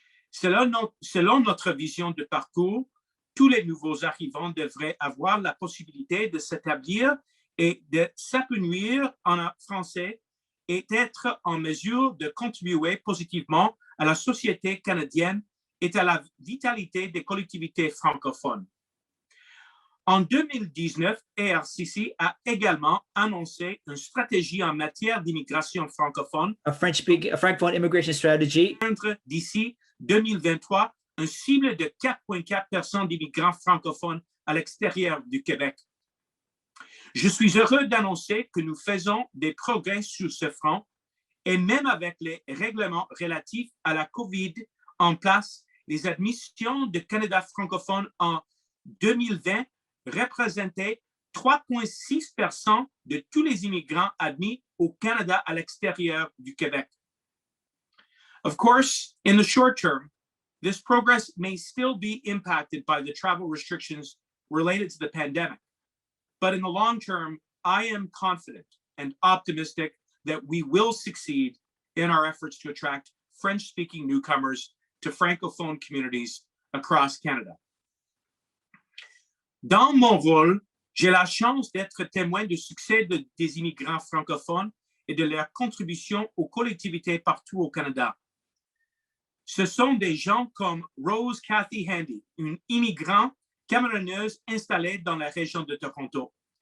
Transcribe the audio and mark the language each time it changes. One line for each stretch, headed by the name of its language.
French: Selon notre vision de parcours, tous les nouveaux arrivants devraient avoir la possibilité de s'établir et de s'épanouir en français et d'être en mesure de contribuer positivement à la société canadienne et à la vitalité des collectivités francophones. En 2019, ARCC a également annoncé une stratégie en matière d'immigration francophone.
English: A francophone immigration strategy.
French: D'ici 2023, une cible de 4,4% d'immigrants francophones à l'extérieur du Québec. Je suis heureux d'annoncer que nous faisons des progrès sur ce front et même avec les règlements relatifs à la COVID en place, les admissions de candidats francophones en 2020 représentaient 3,6% de tous les immigrants admis au Canada à l'extérieur du Québec.
English: Of course, in the short term, this progress may still be impacted by the travel restrictions related to the pandemic. But in the long term, I am confident and optimistic that we will succeed in our efforts to attract French-speaking newcomers to francophone communities across Canada.
French: Dans mon rôle, j'ai la chance d'être témoin du succès des immigrants francophones et de leur contribution aux collectivités partout au Canada. Ce sont des gens comme Rose Cathy Handy, une immigrante camerounaise installée dans la région de Toronto.